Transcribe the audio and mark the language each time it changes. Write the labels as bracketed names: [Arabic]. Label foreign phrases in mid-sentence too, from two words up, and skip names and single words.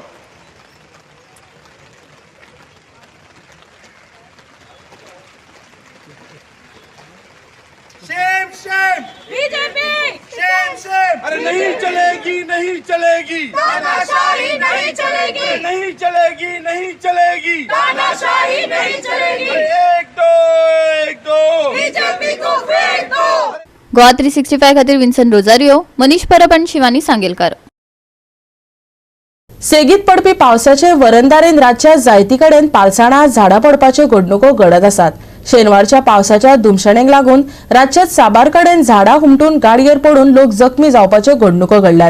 [English] Shame, shame, BJP, shame, shame. [Hindi] अरे नहीं चलेगी, नहीं चलेगी, तानाशाही नहीं चलेगी। नहीं चलेगी, नहीं चलेगी, तानाशाही नहीं चलेगी। एक दो, एक दो, बीजेपी को फेंक दो। [Konkani] गोवा 365 खातीर विन्सन रोजारियो, मनीष परब आनी शिवानी सांगेलकार। सेगीत पडपी पावसाचे वरंदारेन राज्यात जायती कडेन पालसणां, झाडां पडपाच्यो घडणुको घडत आसात। शेनवारच्या पावसाच्या धुमशणेक लागून राज्यात साबार कडेन झाडां हुमटून गाडयेर पडून लोक जखमी जावपाच्यो घडणुको घडल्यात।